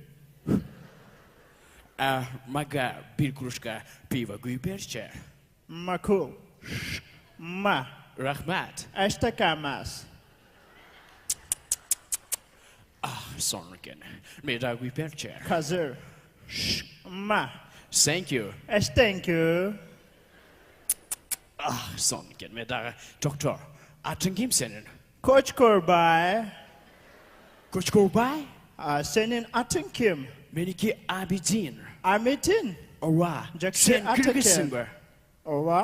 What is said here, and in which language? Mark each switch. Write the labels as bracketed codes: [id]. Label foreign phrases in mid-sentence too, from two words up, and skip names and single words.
[ky] Мага бир кружка пива куюп берчи. Макул. Ма. Рахмат. Эштекамас. Сонун экен. Мен да куюп берчи. Казыр. Ма. [en] Thank you. Thank you. [ky] Сонун экен. Мен дагы доктор. Атың ким сенин? Коч Корбай. Коч Корбай? [tr] Senin atın kim? [ky] Меники Абидин. [tr] Ahmet'in. [ky] Ооба. Жакшы Сен аты кыргызсыңбы? Ооба.